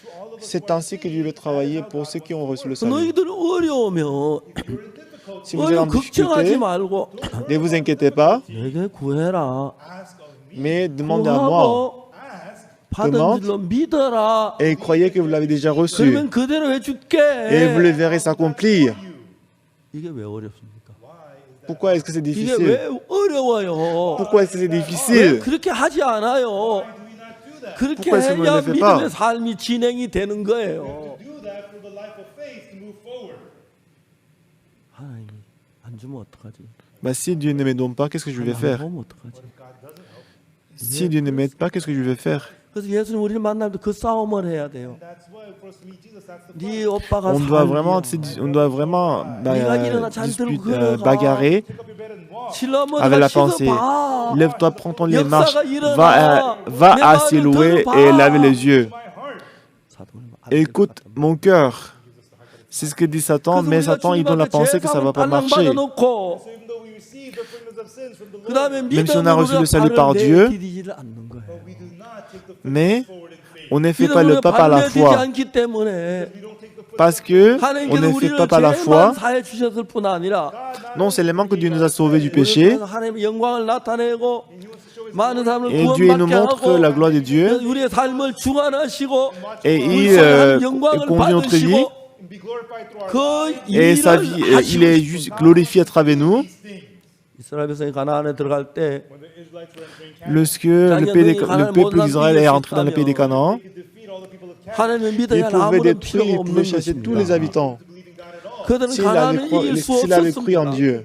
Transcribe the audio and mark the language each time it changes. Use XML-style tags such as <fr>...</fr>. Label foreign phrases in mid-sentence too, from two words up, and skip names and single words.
<fr>C'est ainsi que Dieu veut travailler pour ceux qui ont reçu le salut.</fr> <ko>너희들 어려우면</ko> <fr>Si vous êtes en</fr> <ko>걱정하지</ko> <fr>difficulté,</fr> <ko>말고</ko> <fr>ne vous inquiétez pas,</fr> <ko>내게 구해라.</ko> <fr>mais demandez à moi.</fr> <ko>구하고 받은 줄로 믿어라.</ko> <fr>Et croyez que vous l'avez déjà reçu.</fr> <ko>그러면 그대로 해줄게.</ko> <fr>Et vous le verrez s'accomplir.</fr> <ko>이게 왜 어렵습니까?</ko> <fr>Pourquoi est-ce que c'est</fr> <ko>이게</ko> <fr>difficile?</fr> <ko>왜 어려워요?</ko> <fr>Pourquoi est-ce que c'est</fr> <ko>왜</ko> <fr>difficile?</fr> <ko>그렇게 하지 않아요? 그렇게</ko> <fr>Pourquoi est-ce que vous ne</fr> <ko>해야</ko> <fr>le faites pas?</fr> <ko>믿음의 삶이 진행이 되는 거예요.</ko> <en>Do that for the life of faith to move forward.</en> <ko>하나님이 안 주면 어떡하지?</ko> <fr>Bah, si Dieu ne m'aide pas, qu'est-ce que je vais</fr> <ko>안</ko> <fr>faire?</fr> <ko>보면 어떡하지?</ko> <fr>Si Dieu ne m'aide pas, qu'est-ce que je vais faire?</fr> <ko>그래서 예수님 우리를 만날 때 그 싸움을 해야 돼요.</ko> <en>That's why for us to meet Jesus, that's the</en> <ko>네 오빠가</ko> <fr>On doit vraiment bagarrer avec la pensée. Lève-toi, prends ton lit et marche. Va à Siloué et lave les yeux. Écoute mon cœur. C'est ce que dit Satan, mais Satan, il donne la pensée que ça ne va pas marcher.</fr> <en>even though we receive the forgiveness of sins from the Lord,</en> <fr>même si on a reçu le salut par Dieu,</fr> <en>we do not take the</en> <fr>mais</fr> <en>forward in faith.</en> <fr>on ne fait pas le pas par la foi.</fr> <ko>않기 때문에</ko> <fr>Parce que on</fr> <ko>하나님께서</ko> <fr>ne fait</fr> <ko>우리를</ko> <fr>pas par la</fr> <ko>죄만</ko> <fr>foi.</fr> <ko>사해 주셨을 뿐 아니라</ko> <fr>Non seulement que Dieu nous a sauvés du péché,</fr> <ko>하나님의 영광을 나타내고</ko> <fr>Et Dieu il nous montre la gloire de Dieu et il conduit notre vie et sa vie, il est juste glorifié à travers nous. Lorsque le peuple d'Israël est entré dans le pays des Canaan, il pouvait chasser tous les habitants s'il avait cru en Dieu.</fr>